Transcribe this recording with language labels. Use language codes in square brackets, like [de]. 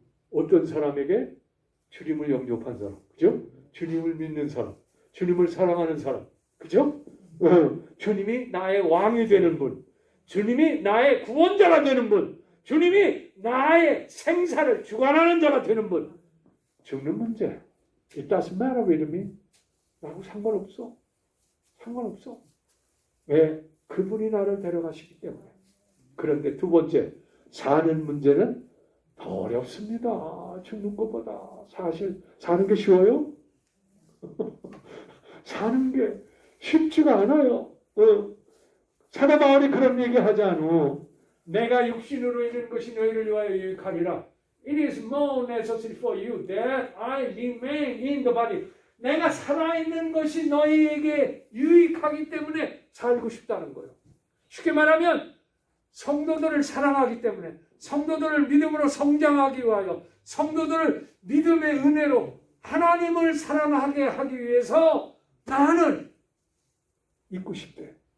[ko] 어떤 사람에게? 주님을 영접한 사람, 그죠? 주님을 믿는 사람, 주님을 사랑하는 사람, 그죠? 주님이 나의 왕이 되는 분, 주님이 나의 구원자가 되는 분, 주님이 나의 생사를 주관하는 자가 되는 분. 죽는 문제, [en] it doesn't matter with me. [ko] 나하고 상관없어. 상관없어. 왜? 그분이 나를 데려가시기 때문에. 그런데 두 번째, 사는 문제는 더 어렵습니다. 죽는 것보다. 사실 사는 게 쉬워요? 사는 게 쉽지가 않아요. 사도 바울이 그런 얘기 하지 않아. 내가 육신으로 있는 것이 너희를 위하여 유익하리라. [en] It is more necessary for you that I remain in the body. [ko] 내가 살아있는 것이 너희에게 유익하기 때문에 살고 싶다는 거예요. 쉽게 말하면 성도들을 사랑하기 때문에, 성도들을 믿음으로 성장하기 위하여, 성도들을 믿음의 은혜로 하나님을 사랑하게 하기 위해서 나는 있고 싶대.